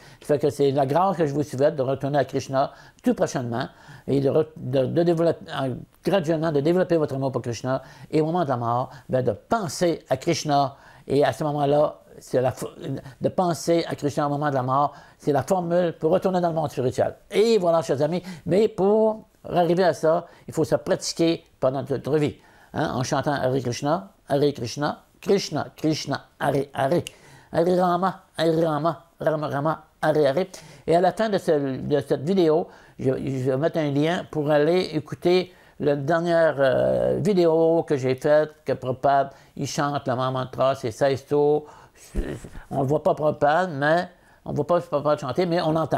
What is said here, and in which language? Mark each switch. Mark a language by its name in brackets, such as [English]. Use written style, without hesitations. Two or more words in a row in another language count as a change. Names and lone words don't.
[French] Ça fait que c'est la grâce que je vous souhaite de retourner à Krishna tout prochainement et de développer, graduellement, de développer votre amour pour Krishna et au moment de la mort, bien, de penser à Krishna et à ce moment-là, de penser à Krishna au moment de la mort, c'est la formule pour retourner dans le monde spirituel. Et voilà, chers amis, mais pour arriver à ça, il faut se pratiquer pendant toute notre vie, hein, en chantant Hare Krishna, Krishna, Krishna, Hare Hare, Hare Rama, Rama Rama, Hare Hare. Et à la fin de cette vidéo, je vais mettre un lien pour aller écouter la dernière vidéo que j'ai faite, que Prabhupada, il chante le mantra, c'est 16 tours. On ne le voit pas Prabhupada, mais on ne voit pas Prabhupada chanter, mais on entend.